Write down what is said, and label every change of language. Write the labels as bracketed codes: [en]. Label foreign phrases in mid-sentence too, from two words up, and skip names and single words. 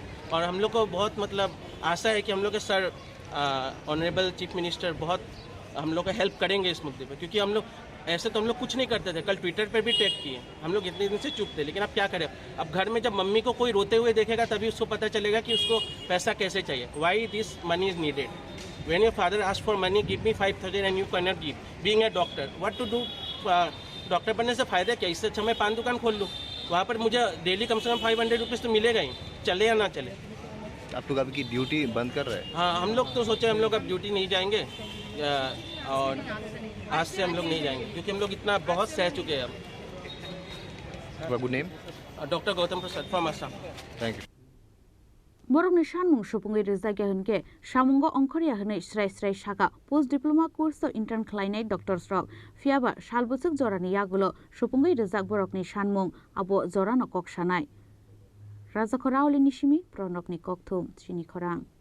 [hi] और हम लोग को बहुत मतलब आशा है कि हम लोग के सर [en] honourable chief minister [hi] बहुत हम लोग का हेल्प करेंगे इस मुद्दे पे, क्योंकि हम लोग ऐसे तो हम लोग कुछ नहीं करते थे। कल ट्विटर पे भी टैग किए, हम लोग इतने दिन से चुप थे, लेकिन अब क्या करें? अब घर में जब मम्मी को कोई रोते हुए देखेगा तभी उसको पता चलेगा कि उसको पैसा कैसे चाहिए। [en] Why this money is needed? When your father ask for money, give me 5000 and you can not give, being a doctor, what to do? [hi] डॉक्टर बनने से फ़ायदा क्या? इससे अच्छा मैं पान दुकान खोल लूँ, वहाँ पर मुझे डेली कम से कम 500 रुपीज़ तो मिलेगा ही, चले या ना चले। आप लोग अभी की ड्यूटी बंद कर रहे हैं? हाँ, हम लोग तो सोचे हम लोग अब ड्यूटी नहीं जाएंगे, और आज से हम लोग नहीं जाएंगे, क्योंकि हम लोग इतना बहुत सह चुके हैं। अब नेम? डॉक्टर गौतम प्रसाद फ्रॉम आसाम। [en] thank you. [trp] Borokni shanmung supungui rizagya hunke shamungo ongkhoriya hunai srai shaka [en] post diploma course [trp] to intern khlainai doctors rok fiaba salbusuk jorani yagulo supungui rizak borokni shanmung abo jorano koksanai Rajakhorao nishimi pronokni kokthum chini khorang